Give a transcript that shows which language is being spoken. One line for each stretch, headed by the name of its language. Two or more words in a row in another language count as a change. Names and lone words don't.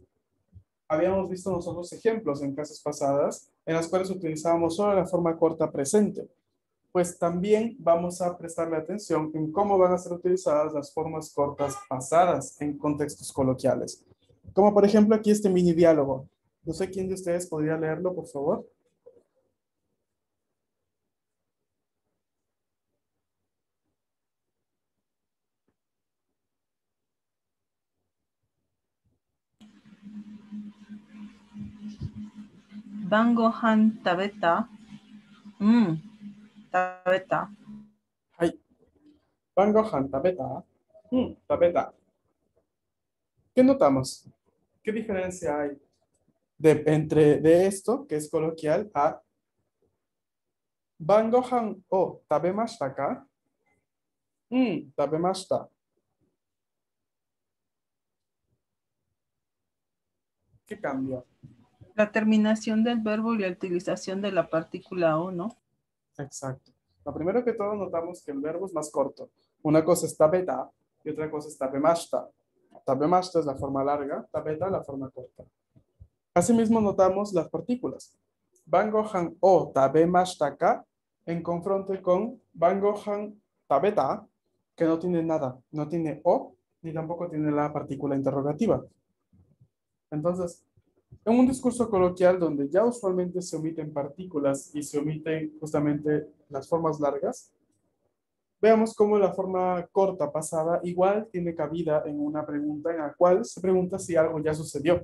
Spanish: Habíamos visto nosotros ejemplos en clases pasadas en las cuales utilizábamos solo la forma corta presente. Pues también vamos a prestarle atención en cómo van a ser utilizadas las formas cortas pasadas en contextos coloquiales. Como por ejemplo aquí este mini diálogo. No sé quién de ustedes podría leerlo, por favor.
Japanese: 晩ご飯食べた. Tabeta. Hai. 晩ご飯食べた. Tabeta.
Spanish: ¿Qué notamos? ¿Qué diferencia hay de esto, que es coloquial, a
Japanese: 晩ご飯を食べましたか?
Spanish: Tabemashita. ¿Qué cambia? La terminación del verbo y la utilización de la partícula o, ¿no? Exacto. Lo primero que todo notamos que el verbo es más corto. Una cosa es tabeta y otra cosa es tabemashita. Tabemashita es la forma larga, tabeta la forma corta. Asimismo notamos las partículas.
Japanese: 晩ご飯を食べましたか
Spanish: en confronto con
Japanese: 晩ご飯食べた
Spanish: que no tiene nada, no tiene o, ni tampoco tiene la partícula interrogativa. Entonces, en un discurso coloquial donde ya usualmente se omiten partículas y se omiten justamente las formas largas, veamos cómo la forma corta pasada igual tiene cabida en una pregunta en la cual se pregunta si algo ya sucedió.